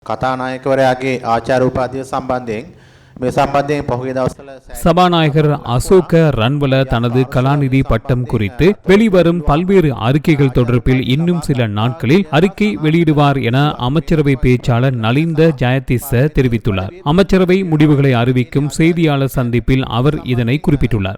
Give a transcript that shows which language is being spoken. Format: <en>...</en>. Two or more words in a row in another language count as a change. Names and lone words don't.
<si>කතානායකවරයාගේ ආචාර උපාධිය සම්බන්ධයෙන් මේ සම්බන්ධයෙන් පහුගිය දවස්වල</si> <ta>சபாநாயகர் அசோக ரன்வல தனது கலாநிதி பட்டம் குறித்து வெளிவரும் பல்வேறு அறிக்கைகள் தொடர்பில் இன்னும் சில நாட்களில் அறிக்கை வெளியிடுவார் என அமைச்சரவை பேச்சாளர் நலிந்த ஜெயதிச தெரிவித்துள்ளார். அமைச்சரவை முடிவுகளை அறிவிக்கும் செய்தியாளர் சந்திப்பில் அவர் இதனை குறிப்பிட்டுள்ளார்.</ta>